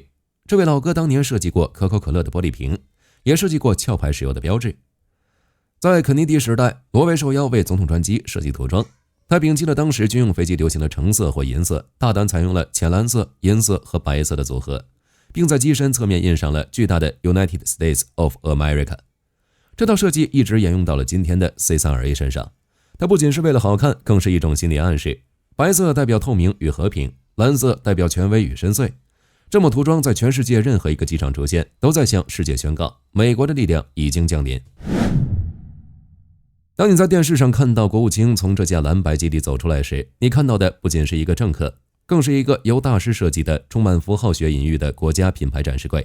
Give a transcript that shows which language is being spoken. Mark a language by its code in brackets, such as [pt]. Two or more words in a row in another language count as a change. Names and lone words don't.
[zh] 這位老哥當年設計過可口可樂的玻璃瓶，也設計過壳牌石油的標誌。在肯尼迪時代，羅維受邀為總統專機設計塗裝，他摒棄了當時軍用飛機流行的橙色或銀色，大膽採用了淺藍色、銀色和白色的組合，並在機身側面印上了巨大的 United States of America。這套設計一直沿用到了今天的 C-32A 身上。它不僅是為了好看，更是一種心理暗示。白色代表透明與和平，藍色代表權威與深邃。這麼塗裝在全世界任何一個機場出現，都在向世界宣告美國的力量已經降臨。當你在電視上看到國務卿從這架藍白機裡走出來時，你看到的不僅是一個政客，更是一個由大師設計的充滿符號學隱喻的國家品牌展示櫃。